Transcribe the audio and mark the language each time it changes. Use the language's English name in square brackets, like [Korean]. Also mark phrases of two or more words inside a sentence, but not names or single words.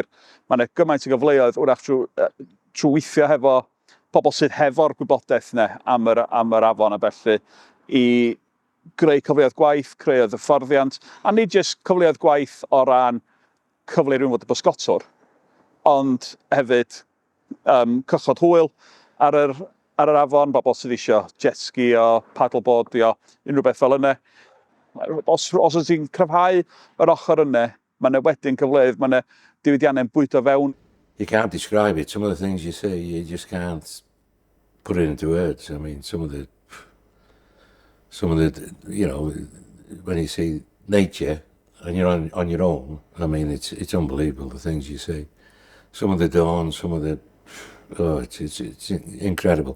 [Welsh] Mae yna gymaint o gyfleoedd wrach trwy weithio hefo pobl sydd hefo'r gwybodaeth yna am yr afon a felly i greu cyfleoedd gwaith, creu hyfforddiant, a nid jyst cyfleoedd gwaith o ran cyfle rhywun fod y bysgotwr, ond hefyd cychod hwyl ar yr afon, bobl sydd eisiau jet ski o, paddleboard o, unrhyw beth fel yna. Os oes ti'n cryfhau yr ochr yna, mae yna wedyn cyfleoedd, mae yna diwydiannau'n bwydo fewn. [English] You can't describe it. Some of the things you say, you just can't put it into words. I mean, some of the, when you see nature and you're on your own, I mean, it's unbelievable the things you see. Some of the dawns, some of the, it's incredible.